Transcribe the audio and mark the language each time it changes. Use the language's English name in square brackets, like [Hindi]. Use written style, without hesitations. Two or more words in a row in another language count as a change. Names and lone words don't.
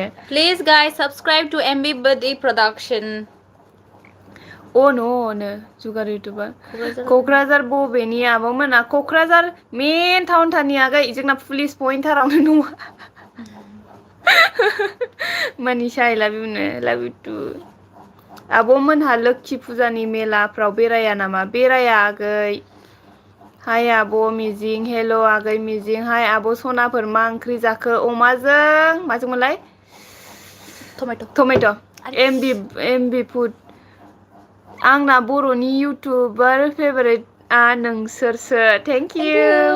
[English] please guys subscribe to MB Buddy Production [Bodo] नो जुगार इउटुबार क'क्राझार बबेनि आब'मोना क'क्राझार मेन टाउनथारनि आगै जोंना पुलिस पइन्टारावनो दङ मनीषा [English] I love you too [Bodo] आब'मोनहा लोक्षि फुजानि मेलाफ्राव बेराया नामा बेराया आगै हाय आब' मिजिं हेल' आगै मिजिं हाय आब' सनाफोर मा ओंख्रि जाखो अमाजों माजोंमोनलाय टमेट' एमबि फुड आंना बर'नि इउटुबार फेभारेटआ नोंसोरसो [English] thank you